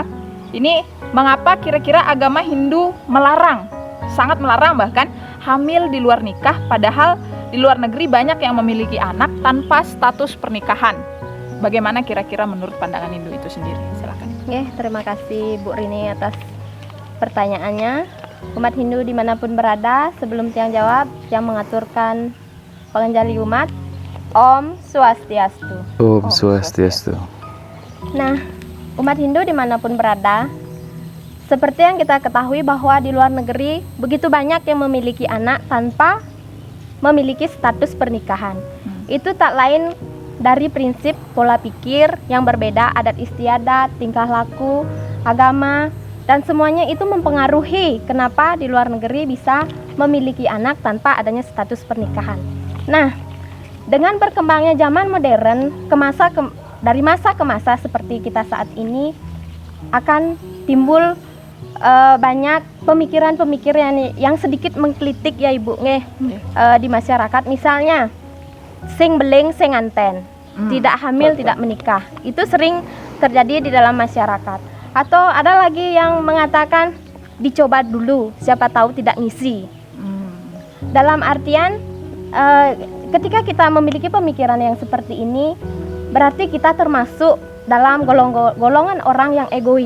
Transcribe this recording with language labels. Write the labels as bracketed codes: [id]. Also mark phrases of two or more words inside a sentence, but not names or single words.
[id] Ini mengapa kira-kira agama Hindu melarang, sangat melarang bahkan hamil di luar nikah, padahal di luar negeri banyak yang memiliki anak tanpa status pernikahan. Bagaimana kira-kira menurut pandangan Hindu itu sendiri? Silakan. Terima kasih Bu Rini atas pertanyaannya. Umat Hindu dimanapun berada, sebelum tiang jawab, yang mengaturkan pengenjali umat, Om Swastiastu. Om Swastiastu. Nah, umat Hindu dimanapun berada, seperti yang kita ketahui bahwa di luar negeri begitu banyak yang memiliki anak tanpa memiliki status pernikahan. Itu tak lain dari prinsip pola pikir yang berbeda, adat istiadat, tingkah laku, agama, dan semuanya itu mempengaruhi kenapa di luar negeri bisa memiliki anak tanpa adanya status pernikahan. Nah, dengan berkembangnya zaman modern dari masa ke masa seperti kita saat ini akan timbul banyak pemikiran-pemikiran yang sedikit mengkritik ya Ibu di masyarakat. [ban] Misalnya sing beling sing anten, [id] tidak hamil tidak menikah. Itu sering terjadi di dalam masyarakat. Atau ada lagi yang mengatakan dicoba dulu, siapa tahu tidak ngisi. Dalam artian ketika kita memiliki pemikiran yang seperti ini, berarti kita termasuk dalam golongan orang yang egois.